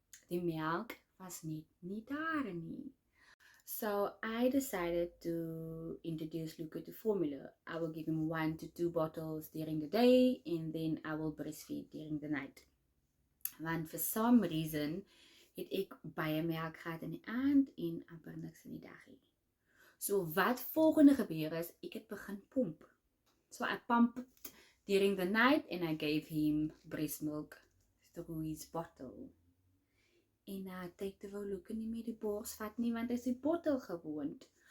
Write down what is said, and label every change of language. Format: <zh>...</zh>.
<af>Die melk was nie daar nie.</af> <en>So I decided to introduce Luca to formula. I will give him 1 to 2 bottles during the day, and then I will breastfeed during the night.</en> <af>Want</af> <en>for some reason</en> <af>het ek baie melk gehad in die aand en amper niks in die dag nie. So wat volgende gebeur is, ek het begin pomp.</af> <en>So I pumped during the night and I gave him breast milk through his bottle.</en> <af>En tyd te wou Luca nie meer die bors vat nie, want hy is die bottel gewoond.</af>